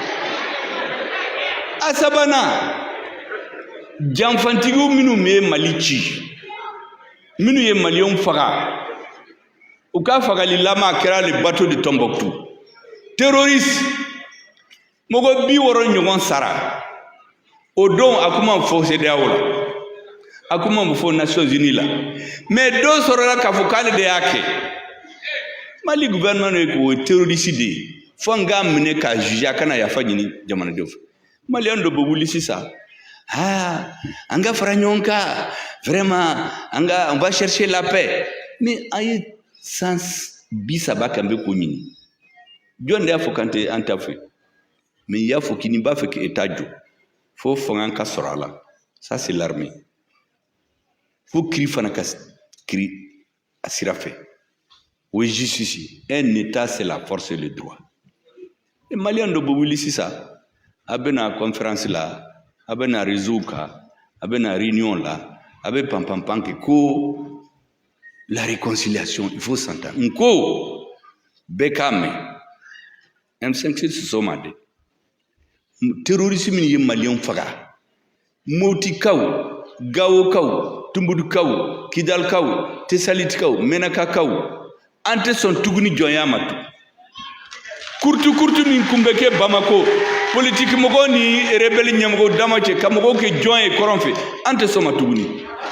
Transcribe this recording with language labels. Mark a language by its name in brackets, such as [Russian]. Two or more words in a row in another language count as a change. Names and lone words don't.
[Bambara] a sabanan janfantigiw minnu bɛ Mali ci minnu ye maliyɛnw faga u ka fagalilama kɛra [French] le bateau de Tombouctou [Bambara] terroriste mɔgɔ 60 ɲɔgɔn sara o don a kuma fɔ CEDEAO la a kuma fɔ Nations Unies la mais dɔ sɔrɔla k'a fɔ k'ale de y'a kɛ Mali gouvernement ye k'o terroriste de ye fo n k'a minɛ k'a juger a kana yafa ɲini jamanadenw fɛ maliyɛn dɔ bɛ wuli sisan an ka fara ɲɔgɔn kan [French] vraiment on va chercher la paix [Bambara] mais an ye san 30 kan bɛ k'o ɲini jɔn de y'a fɔ k'an t'a fɛ mais i y'a fɔ k'i ni b'a fɛ k'État jɔ fo fanga ka sɔrɔ a la [French] ça c'est l'armée [Bambara] fo kiiri fana ka kiiri a sira fɛ o ye justice ye [French] un État c'est la force et le droit et [Bambara] maliyɛn dɔ bɛ wuli sisan a bɛ na conférence la a bɛ na réseau kan a bɛ na réunion la a bɛ panpanpan kɛ ko [French] la réconciliation il faut s'entendre [Bambara] n ko bɛɛ k'a mɛn M5 tɛ sɔn ma dɛ terrorisme min ye maliyɛnw faga Motikaw Gawokaw Tumbudukaw Kidalikaw Tesalitikaw Menakakaw an tɛ sɔn tuguni jɔnya ma tun kurtu min kun bɛ kɛ Bamako politique mɔgɔw ni rebelle ɲɛmɔgɔw dama cɛ ka mɔgɔw kɛ jɔn ye kɔrɔn fɛ an tɛ sɔn ma tuguni